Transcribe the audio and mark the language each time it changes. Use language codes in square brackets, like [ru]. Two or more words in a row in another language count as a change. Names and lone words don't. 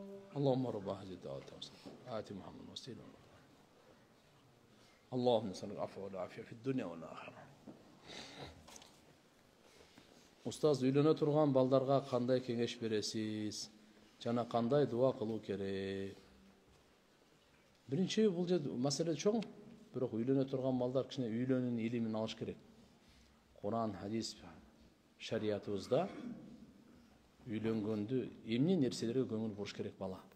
[ar] اللهم رب هذه الدعوة آت محمد وسيلة اللهم نسألك العفو والعافية في الدنيا والآخرة. [ky] Устаз, үйлөнө турган балдарга кандай кеңеш бересиз? Жана кандай дуа кылуу керек? Биринчи, бул маселе чоң, бирок үйлөнө турган балдар кичине үйлөнүүнүн илимин алыш керек. Куран, хадис, шариятыбызда үйлөнгөндү эмне нерселерге көңүл буруш керек бала?